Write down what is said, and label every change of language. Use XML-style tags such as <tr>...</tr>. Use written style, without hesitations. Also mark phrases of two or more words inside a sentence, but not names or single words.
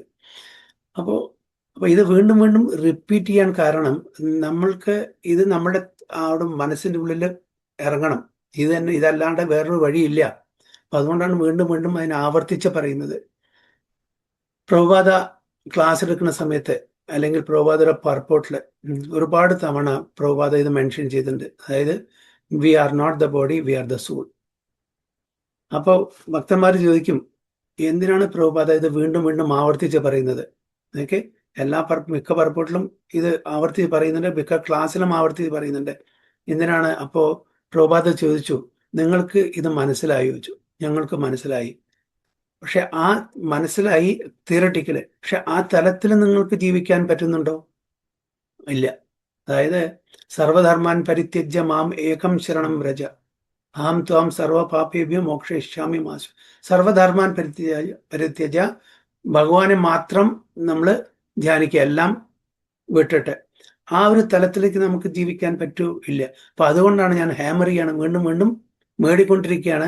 <ml>അപ്പോൾ ഇത് വീണ്ടും വീണ്ടും റിപ്പീറ്റ് ചെയ്യാൻ കാരണം നമ്മൾക്ക് ഇത് നമ്മുടെ അവിടെ മനസ്സിൻ്റെ ഉള്ളിൽ ഇറങ്ങണം. ഇത് തന്നെ, ഇതല്ലാണ്ട് വേറൊരു വഴിയില്ല. അപ്പൊ അതുകൊണ്ടാണ് വീണ്ടും വീണ്ടും അതിനെ ആവർത്തിച്ച് പറയുന്നത്. പ്രഭുപാദ ക്ലാസ് എടുക്കുന്ന സമയത്ത് അല്ലെങ്കിൽ പ്രഭുപാദയുടെ പർപ്പോട്ടിൽ ഒരുപാട് തവണ പ്രഭുപാദ ഇത് മെൻഷൻ ചെയ്തിട്ടുണ്ട്.</ml> <en>അതായത് we are not the body, we are the soul.</en> <ml>അപ്പോൾ ഭക്തന്മാർ ചോദിക്കും, എന്തിനാണ് പ്രഭുപാദ ഇത് വീണ്ടും വീണ്ടും ആവർത്തിച്ച് പറയുന്നത്? ഓക്കെ, മിക്ക പർപ്പോട്ടിലും ഇത് ആവർത്തിച്ച് പറയുന്നുണ്ട്, മിക്ക ക്ലാസ്സിലും ആവർത്തിച്ച് പറയുന്നുണ്ട്. എന്തിനാണ്? അപ്പോൾ പ്രഭുപാദ ചോദിച്ചു, നിങ്ങൾക്ക് ഇത് മനസ്സിലായി? ചോദിച്ചു. ഞങ്ങൾക്ക് മനസ്സിലായി. പക്ഷെ ആ മനസ്സിലായി തിയറട്ടിക്കല്, പക്ഷെ ആ തലത്തിൽ നിങ്ങൾക്ക് ജീവിക്കാൻ പറ്റുന്നുണ്ടോ? ഇല്ല. അതായത്</ml> <sa>സർവധർമാൻ പരിത്യജ്യ മാം ഏകം ശരണം വ്രജ അഹം ത്വാം സർവ പാപേഭ്യോ മോക്ഷയിഷ്യാമി മാസു. സർവധർമാൻ പരിത്യജ,</sa> <ml>ഭഗവാനെ മാത്രം നമ്മൾ ധ്യാനിക്കുക, എല്ലാം വിട്ടിട്ട്. ആ ഒരു തലത്തിലേക്ക് നമുക്ക് ജീവിക്കാൻ ഇല്ല. അപ്പൊ അതുകൊണ്ടാണ് ഞാൻ ഹാമർ ചെയ്യാണ്, വീണ്ടും വീണ്ടും മേടിക്കൊണ്ടിരിക്കുകയാണ്.</ml>